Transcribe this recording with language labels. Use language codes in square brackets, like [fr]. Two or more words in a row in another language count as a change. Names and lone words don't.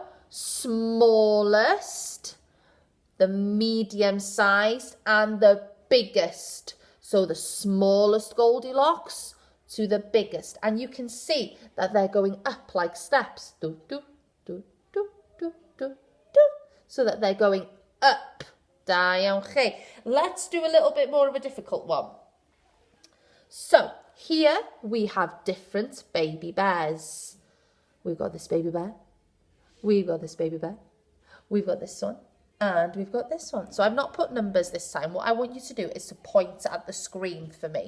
[en] Smallest, the medium sized, and the biggest. So the smallest Goldilocks to the biggest. And you can see that they're going up like steps. Do, do, do, do, do, do, do. So that they're going up. [cy] Da iawn chi. [en] Let's do a little bit more of a difficult one. So here we have different baby bears. We've got this baby bear. We've got this baby bear. We've got this one. And we've got this one. So I've not put numbers this time. What I want you to do is to point at the screen for me.